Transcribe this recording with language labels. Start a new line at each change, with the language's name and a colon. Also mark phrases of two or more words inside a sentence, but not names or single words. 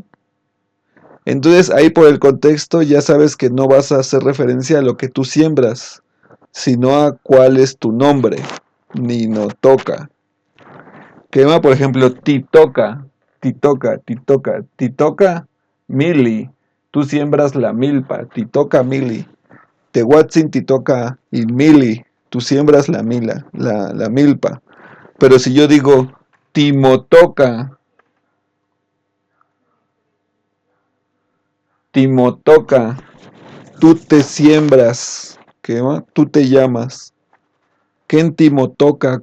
Spanish: Entonces ahí por el contexto ya sabes que no vas a hacer referencia a lo que tú siembras, sino a cuál es tu nombre,
Nahuatl languages: ni no toca. Quema,
Spanish: por ejemplo,
Nahuatl languages: titoca, mili.
Spanish: Tú siembras la milpa,
Nahuatl languages: titoca mili. Tehuatzin titoca y mili.
Spanish: Tú siembras la milpa. Pero si yo digo timotoca, tú te siembras, ¿quema? Tú te llamas. ¿Quién timotoca?